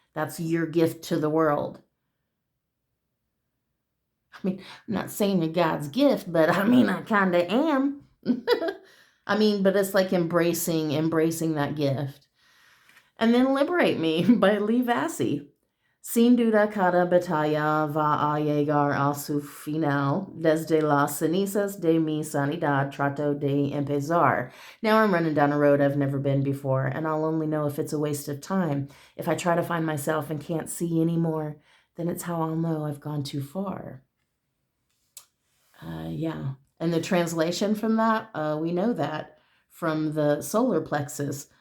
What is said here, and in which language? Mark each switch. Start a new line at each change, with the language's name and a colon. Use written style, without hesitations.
English: That's your gift to the world. I mean, I'm not saying you're God's gift, but I mean, I kind of am. I mean, but it's like embracing that gift. And then Liberate Me by Lee Vassy.
Spanish: Sin duda cada batalla va a llegar a su final. Desde las cenizas de mi sanidad trato de empezar.
English: Now I'm running down a road I've never been before, and I'll only know if it's a waste of time. If I try to find myself and can't see anymore, then it's how I'll know I've gone too far. Yeah. And the translation from that, we know that from the solar plexus.